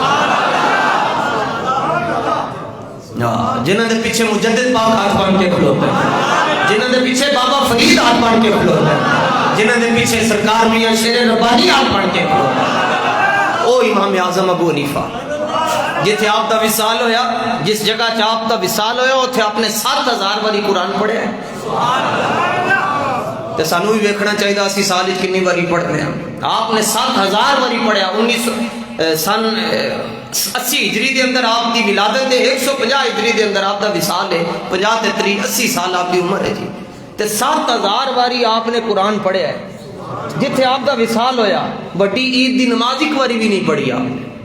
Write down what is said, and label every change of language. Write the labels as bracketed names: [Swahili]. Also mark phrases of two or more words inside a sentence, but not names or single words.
[Punjabi] جنہوں نے پیچھے مجدد پاک ہاتھ بن کے کھلوتے ہیں، جنہوں نے پیچھے بابا فرید ہاتھ بن کے کھلوتے ہیں، جنہوں نے پیچھے سرکار میاں شیر ربانی ہاتھ بن کے کھلوتے ہیں، او امام اعظم ابو حنیفہ جتھے آپ دا وصال ہویا، جس جگہ چ آپ دا وصال ہویا اتھے آپ نے 7000 باری قرآن پڑھے ہیں، تے سانو بھی ویکھنا چاہیے اسی سال وچ کنی باری پڑھتے ہیں، آپ نے 7000 باری پڑھیا، 1980 ہجری دے اندر آپ دی ولادت ہے، 150 ہجری دے اندر آپ دا وصال ہے، 50 تے 30 80 سال آپ دی عمر ہے جی، تے 7000 باری آپ نے قرآن پڑھیا ہے، جتھے آپ دا وصال ہویا، بڑی عید دی نماز ایک باری بھی نہیں پڑھی آپ نے،